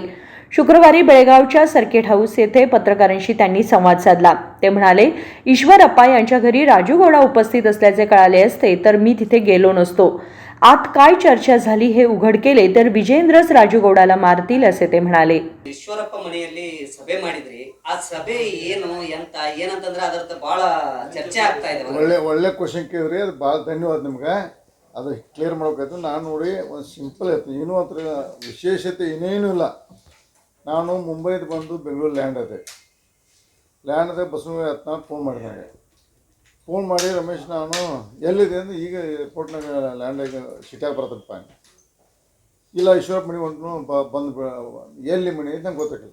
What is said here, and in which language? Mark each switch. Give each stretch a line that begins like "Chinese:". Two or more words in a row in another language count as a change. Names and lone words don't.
Marathi: शुक्रवारी बेळगावच्या सर्किट हाऊस येथे पत्रकारांशी त्यांनी संवाद साधला। ते म्हणाले, ईश्वरप्पा यांच्या घरी राजू गौडा उपस्थित असल्याचे कळाले असते तर मी तिथे गेलो नसतो। आत काय चर्चा झाली हे उघड केले तर विजयेंद्रच राजू गौडाला मारतील, असे ते म्हणाले।
Kannada: ईश्वरಪ್ಪ ಮನೆಯಲ್ಲಿ ಸಭೆ ಮಾಡಿದ್ರಿ, ಆ ಸಭೆ ಏನು ಎಂತ ಏನಂತಂದ್ರೆ ಅದರ ಬಹಳ ಚರ್ಚೆ ಆಗ್ತಾ ಇದೆ। ಒಳ್ಳೆ ಕ್ವೆಶ್ಚನ್ ಕೇಳಿದ್ರಿ, ಅದು ಭಾಳ ಧನ್ಯವಾದ ನಿಮ್ಗೆ। ಅದು ಕ್ಲಿಯರ್ ಮಾಡ್ಬೇಕಾಯ್ತು। ನಾನು ನೋಡಿ ಒಂದು ಸಿಂಪಲ್ ಆಯ್ತು, ಏನೂ ಹತ್ರ ವಿಶೇಷತೆ ಏನೇನೂ ಇಲ್ಲ। ನಾನು ಮುಂಬೈದು ಬಂದು ಬೆಂಗಳೂರು ಲ್ಯಾಂಡ್ ಅದೇ ಬಸವ ಯತ್ನಾಳ್ ಫೋನ್ ಮಾಡಿದಾಗ ಫೋನ್ ಮಾಡಿ ರಮೇಶ್ ನಾನು ಎಲ್ಲಿದೆ ಅಂದರೆ ಈಗ ಏರ್ಪೋರ್ಟ್ನಾಗ ಲ್ಯಾಂಡಾಗ ಸಿಟ್ಯಾಗ ಬರ್ತದಪ್ಪ ಇಲ್ಲ ಈಶ್ವರಪ್ಪ ಮನೆ ಹೊಂಟು ಬಂದು ಎಲ್ಲಿ ಮನೆ ಐತೆ ನಂಗೆ ಗೊತ್ತಾಗಿಲ್ಲ।